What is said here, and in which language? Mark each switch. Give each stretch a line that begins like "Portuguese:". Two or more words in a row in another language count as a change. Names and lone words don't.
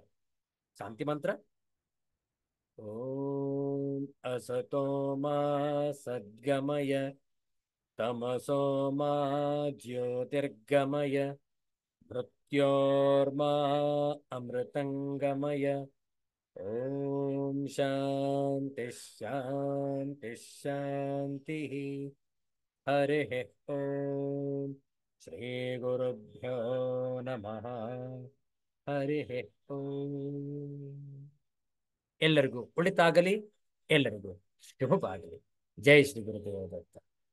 Kannada: ಶಾಂತಿ ಮಂತ್ರ.
Sanskrit: ಓಂ ಅಸತೋ ಮಾ ಸದ್ಗಮಯ ತಮಸೋ ಮಾ ಜ್ಯೋತಿರ್ಗಮಯ ಮೃತ್ಯೋರ್ಮಾ ಅಮೃತಂಗಮಯ. ಓಂ ಶಾಂತಿ ಶಾಂತಿ ಶಾಂತಿ. ಹರಿ ಓಂ. ಶ್ರೀ ಗುರುಭ್ಯೋ ನಮಃ. ಹರಿ ಓಂ.
Kannada: ಎಲ್ಲರಿಗೂ ಒಳಿತಾಗಲಿ, ಎಲ್ಲರಿಗೂ ಶುಭವಾಗಲಿ. ಜೈ ಶ್ರೀ ಗುರುದೇವ ದತ್ತ.